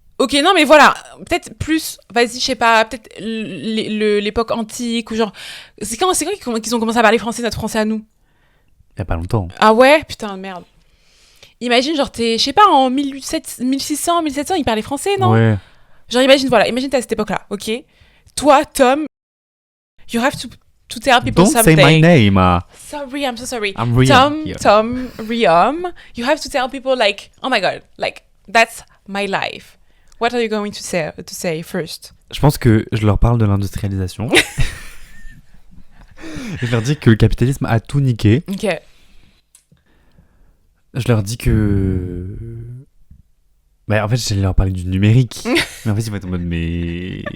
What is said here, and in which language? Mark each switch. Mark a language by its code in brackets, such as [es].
[fr] Ok, non, mais voilà, peut-être plus, vas-y, je sais pas, peut-être l'époque antique, ou genre... C'est quand qu'ils ont commencé à parler français, notre français à nous? Il y a pas longtemps. Ah ouais? Putain, merde. Imagine, genre, t'es, je sais pas, en 1600, 1700, ils parlaient français, non? Ouais. Genre, imagine, voilà, imagine t'es à cette époque-là, ok? [en] Toi, Tom, you have to tell people Don't something. say my name. Sorry, I'm so sorry. I'm Riam. Tom, Riam, you have to tell people like, oh my god, like, that's my life. What are you going to say first? [fr] Je pense que je leur parle de l'industrialisation. Je leur dis que le capitalisme a tout niqué. Ok. Je leur dis que... Bah, en fait, j'allais leur parler du numérique. Mais en fait, ils vont être en mode, mais...